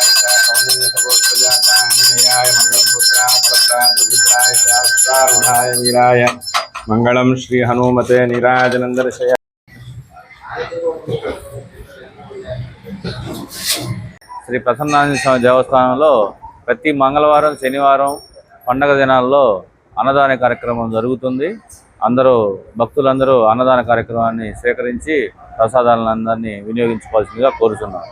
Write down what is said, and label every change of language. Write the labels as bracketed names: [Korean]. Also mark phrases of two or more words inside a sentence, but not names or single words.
[Sanskrit] च कौंडिन्य सगोत्रजाताय मंगलसूत्राय फलत्राय शास्त्रारूढ़ाय वीराय मंगलम श्री हनुमते नीराजनंदर्शय। [Telugu] శ్రీ ప్రసన్నాంజనేయ స్వామి దేవస్థానంలో ప్రతి మంగళవారం, శనివారం పండగ దినాల్లో అన్నదాన కార్యక్రమం జరుగుతుంది. అందరూ భక్తులందరూ అన్నదాన కార్యక్రమాన్ని స్వీకరించి ప్రసాదాలందరినీ వినియోగించుకోవాల్సిందిగా కోరుతున్నాను.